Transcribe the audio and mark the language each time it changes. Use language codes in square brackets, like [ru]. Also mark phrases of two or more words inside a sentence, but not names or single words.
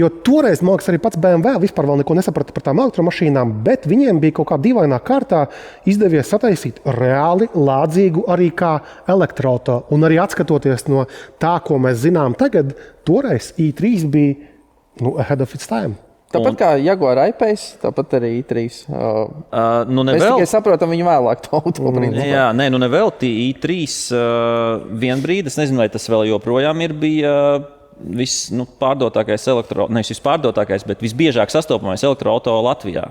[lv] Jo toreiz, man liekas, arī pats BMW vispār vēl neko nesaprata par tām elektromašīnām, bet viņiem bija kaut kā dīvainā kārtā izdevies sataisīt reāli lādzīgu arī kā elektroauto. Un arī atskatoties no tā, ko mēs zinām tagad, toreiz i3 bija [en] ahead of its time. [lv] Tāpat kā Jaguar I-Pace, tāpat arī i3. Mēs tikai saprotam viņu vēlāk to automobiļu. Jā, nevēl i3 vien brīdi, es nezinu, vai tas vēl joprojām bija vispārdotākais nevis vispārdotākais, bet visbiežāk sastopamais elektroauto Latvijā.